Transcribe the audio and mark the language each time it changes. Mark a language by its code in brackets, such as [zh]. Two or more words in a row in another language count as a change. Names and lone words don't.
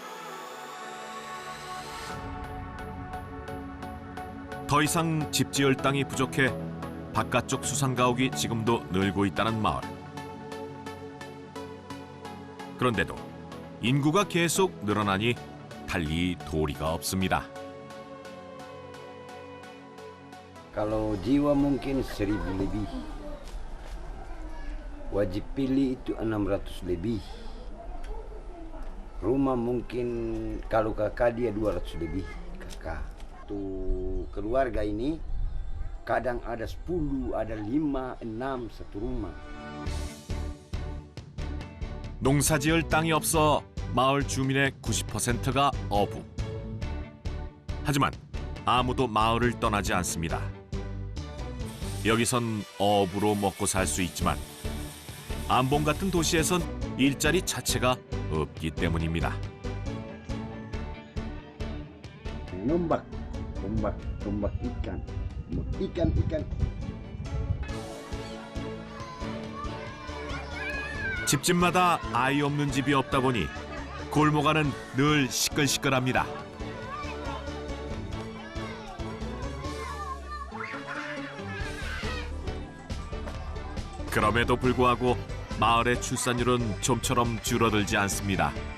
[ko] 더 이상 집 지을 땅이 부족해 바깥쪽 수상가옥이 지금도 늘고 있다는 마을. 그런데도 인구가 계속 늘어나니 달리 도리가 없습니다. [id] Kalau jiwa mungkin 1000 lebih. Wajib pilih itu 600 lebih. Rumah mungkin kalau kakak dia 200 lebih kakak. Tuh keluarga ini kadang ada 10, ada 5, 6 satu rumah. [ko] 농사지을 땅이 없어 마을 주민의 90%가 어부. 하지만 아무도 마을을 떠나지 않습니다. 여기선 어부로 먹고 살 수 있지만 안봉 같은 도시에선 일자리 자체가 없기 때문입니다. [id] Nombak ikan. Ikan. [ko] 집집마다 아이 없는 집이 없다 보니 골목 안은 늘 시끌시끌합니다. 그럼에도 불구하고 마을의 출산율은 좀처럼 줄어들지 않습니다.